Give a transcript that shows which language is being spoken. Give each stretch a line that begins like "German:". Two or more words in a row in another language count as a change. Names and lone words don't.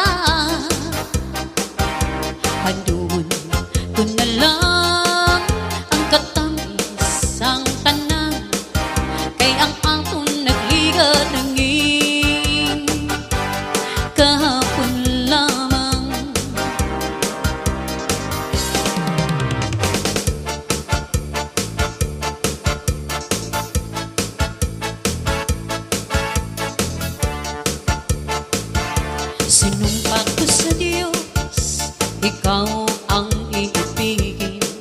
Hiligaynon: Handumon ko na lang ang katamis ang tanan, kay ang aton nagligat nangin kahapon lamang.
Filipino: Sinumpa ko sa Diyos, ikaw ang iibigin.